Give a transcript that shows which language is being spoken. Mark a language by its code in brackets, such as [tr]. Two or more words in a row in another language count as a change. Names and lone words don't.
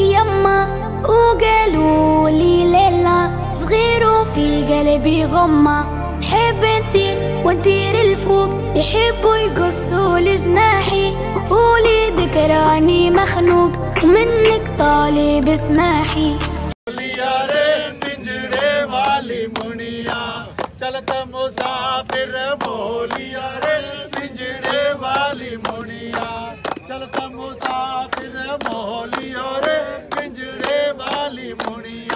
[ar] يما، وقالوا لي ليلى صغير وفي قلبي غمة، حب انتي وندير الفوق يحبوا يقصوا لجناحي، وليدك راني مخنوق ومنك طالب اسماحي. [hi] चलत मुसाफिर मोलिया रे पिंजड़े वाली मुनिया, चलत मुसाफिर मोलिया रे पिंजड़े वाली मुनिया,